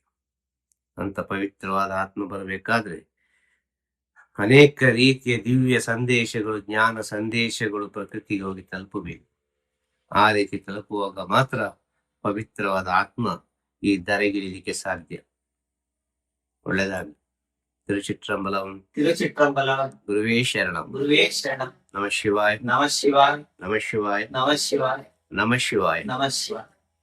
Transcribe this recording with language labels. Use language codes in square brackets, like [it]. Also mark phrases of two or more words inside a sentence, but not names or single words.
[kn] ಅಂತ ಪವಿತ್ರವಾದ ಆತ್ಮ ಬರಬೇಕಾದ್ರೆ ಅನೇಕ ರೀತಿಯ ದಿವ್ಯ ಸಂದೇಶಗಳು, ಜ್ಞಾನ ಸಂದೇಶಗಳು ಪ್ರಕೃತಿಗೆ ಹೋಗಿ ತಲುಪಬೇಕು. ಆ ರೀತಿ ತಲುಪುವಾಗ ಮಾತ್ರ ಪವಿತ್ರವಾದ ಆತ್ಮ ಈ ಧರೆಗಿಳಿಲಿಕ್ಕೆ ಸಾಧ್ಯ. ಒಳ್ಳೆದಾಗಲಿ. ತಿರುಚಿಟ್ರಂಬಲಂ. ತಿರುಚಿಟ್ರಂಬಲಂ. [sa] ಗುರುವೇ ಶರಣಂ. ಗುರುವೇ ಶರಣಂ. ನಮಃ ಶಿವಾಯ. ನಮಃ ಶಿವಾಯ. ನಮಃ ಶಿವಾಯ. ನಮಃ ಶಿವಾಯ. ನಮಃ ಶಿವಾಯ. ನಮಃ ಶಿವಾಯ.